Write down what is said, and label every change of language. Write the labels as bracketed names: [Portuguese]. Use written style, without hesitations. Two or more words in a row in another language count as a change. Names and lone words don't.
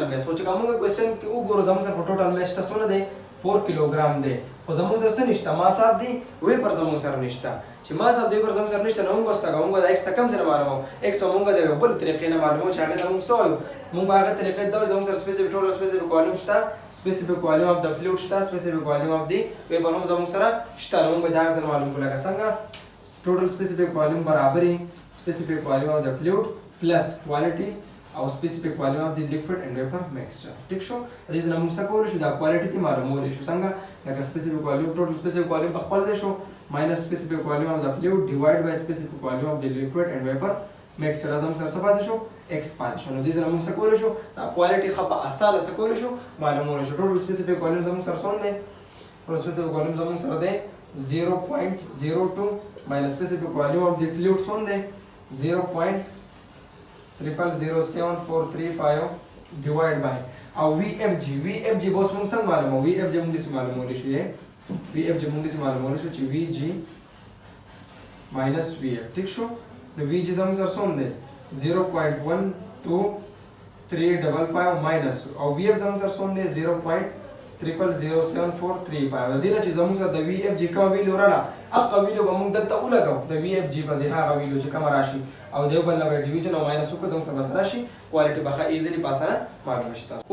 [Pashto] ماس او چې کوم کوېسچن کې وګورو زموږ سره [English] total mass [Pashto] څه دی 4 کیلوګرام دی خو زموږ سره نشته [English] mass of the vapor [Pashto] زموږ سره نشته چې [English] mass of the vapor [Pashto] زموږ سره نشته نو موږ څنګه موږ د x ته کم ځای معلومو x ته موږ د بل طریقې نه معلومو چې هغه موږ سوال موږ هغه طریقې دا زموږ سره [English] specific total specific volume [Pashto] شته [English] specific volume of the fluid [Pashto] شته [English] specific volume of the vapor [Pashto] هم زموږ سره شته نو موږ دا ځل معلوم کولای څنګه [English] total specific volume [Pashto] برابري [English] specific volume of the fluid plus quality [Pashto] او [English] specific volume of the liquid and vapor mixture [Pashto] ٹھیک شو د دې موږ څه کولای شو دا quality ته معلومول شو څنګه لکه [English] specific volume total specific volume [Pashto] په خپل ځای شو [English] minus specific volume of the fluid divided by specific volume of the liquid and vapor [Pashto] مکسچر زموږ سره څه پاتې شو x پاتې شو. نو دې سره موږ څه کولی شو دا کوالټي ښه په اسانه څه کولی شو معلومولی شو. [English] total specific volume [Pashto] زموږ سره څومره دی؟ [English] total specific volume [Pashto] زموږ سره دی 0.02 [English] minus specific volume of the fluid [Pashto] څومره دی 0.000743 [English] divide by [Pashto] او VFG به اوس موږ څنګه معلومو VFG موږ دې معلومولی شو VFG موږ دې معلومولی شو چې [English] VG minus VF [Pashto] ٹھیک شو. نو VG زموږ سره څومره دی 0.12355 minus او VF زموږ سره څومره دی 0.000743 د دې نه چې زموږ سره د VFG کومه ویلو راغله هغه ویلو به موږ دلته ولګو د VFG په ځای هغه ویلو چې کومه راشي او د یو بل نه به ډیویژن او ماینس وکړو زموږ سره بس راشي کوالټي به ښه ایزیلی په اسانه معلومه شي تاسو.